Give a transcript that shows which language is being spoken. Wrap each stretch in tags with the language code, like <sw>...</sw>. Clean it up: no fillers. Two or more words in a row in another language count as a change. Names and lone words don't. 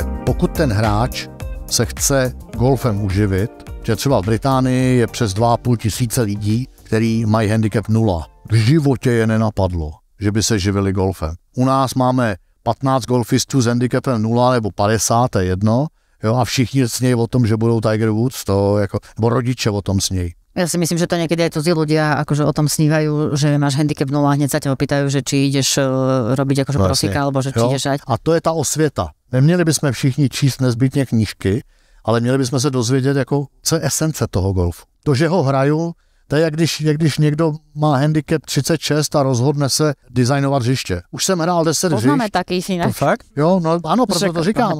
<cs>Pokud ten hráč se chce golfem uživit, že třeba v Británii je přes 2,5 tisíce lidí, kteří mají handicap 0. V životě je nenapadlo, že by se živili golfem. U nás máme 15 golfistů s handicapem 0 nebo 50, je jedno, jo, a všichni snějí o tom, že budou Tiger Woods, to jako, nebo rodiče o tom snějí.</cs> <sk>Ja si myslím, že to niekedy aj cudzí ľudia akože o tom snívajú, že máš handicap 0 a hneď sa ťa opýtajú, že či ideš robiť akože profíka, alebo že či ideš ať.</sk> <cs>A to je ta osvěta. Neměli bychom všichni číst nezbytně knížky, ale měli bychom se dozvědět, jako, co je esence toho golfu. To, že ho hraju, to je jak když někdo má handicap 36 a rozhodne se designovat hřiště. Už jsem hrál 10 hřišť.</cs> <sk>Poznáme taký inak.</sk> <cs>To fakt? Jo, no ano, proto to říkám.</cs>